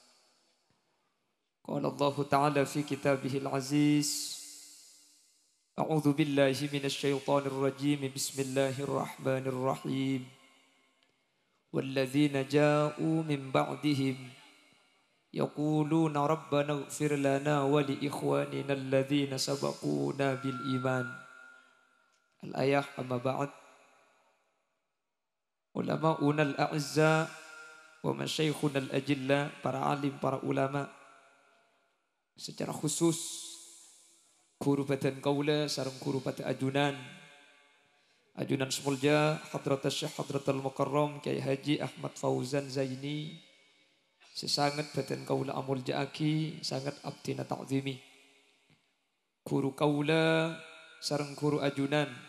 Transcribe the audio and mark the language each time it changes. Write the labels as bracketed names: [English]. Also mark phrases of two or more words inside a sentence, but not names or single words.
[Arabic] قال الله تعالى في كتابه العزيز أعوذ بالله من الشيطان الرجيم بسم الله الرحمن الرحيم والذين جاءوا من بعدهم يقولون ربنا اغفر لنا ولإخواننا الذين سبقونا بالإيمان الآية أما بعد علماؤنا الأعزاء ومشايخنا الأجلاء [Madurese] para alim, para ulama secara khusus guru badan kaula sareng guru pada ajunan Semulja Hadrat Syekh Hadratul Mukarram Kiai Haji Ahmad Fauzan Zaini sesangat badan kaula amul jaaki sangat abdina ta'zimi guru kaula sareng guru ajunan